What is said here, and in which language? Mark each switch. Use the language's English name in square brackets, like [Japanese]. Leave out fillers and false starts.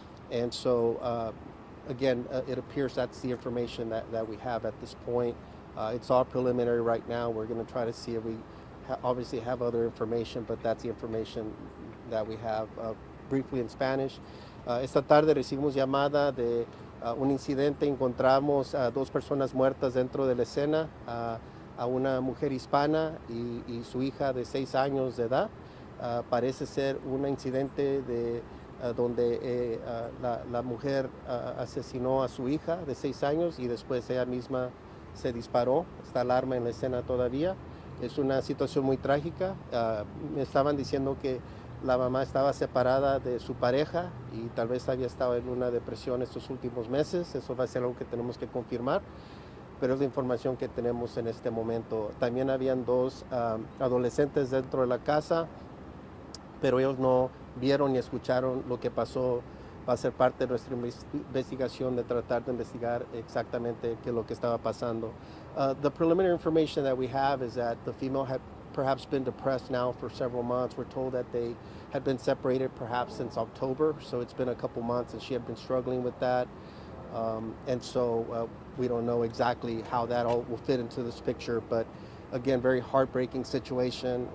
[English] And so, again, it appears that's the information that we have at this point. It's all preliminary right now. We're going to try to see if we obviously have other information, but that's the information that we have. Briefly in Spanish, [Spanish] esta tarde recibimos llamada de un incidente. Encontramos a dos personas muertas dentro de la escena. A una mujer hispana y su hija de 6 años de edad. Parece ser un incidente donde la mujer asesinó a su hija de 6 años y después ella misma se disparó. Está el arma en la escena todavía. Es una situación muy trágica. Me estaban diciendo que la mamá estaba separada de su pareja y tal vez había estado en una depresión estos últimos meses. Eso va a ser algo que tenemos que confirmar, pero es la información que tenemos en este momento. También habían dos adolescentes dentro de la casa, pero ellos no vieron ni escucharon lo que pasó. Va a ser parte de nuestra investigación de tratar de investigar exactamente qué es lo que estaba pasando. [English] The preliminary information that we have is that the female had perhaps been depressed now for several months. We're told that they had been separated perhaps since October, so it's been a couple months and she had been struggling with that. And so we don't know exactly how that all will fit into this picture, but again, very heartbreaking situation.